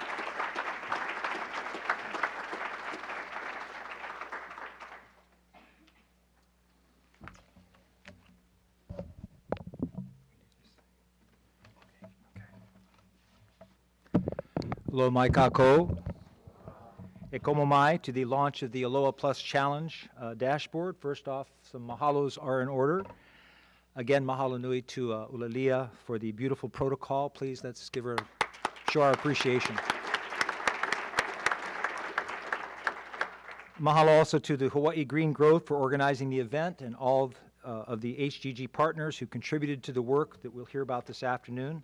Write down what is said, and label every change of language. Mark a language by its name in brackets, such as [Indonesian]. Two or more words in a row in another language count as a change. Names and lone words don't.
[Hawaiian] Aloha mai kako. E komo mai [English] to the launch of the Aloha Plus Challenge Dashboard. First off, some mahalos are in order. Again, [Hawaiian] mahalo nui [English] to Ulalia for the beautiful protocol. Please, let's give her, show our appreciation. Mahalo also to the Hawaii Green Growth for organizing the event and all of the HGG partners who contributed to the work that we'll hear about this afternoon.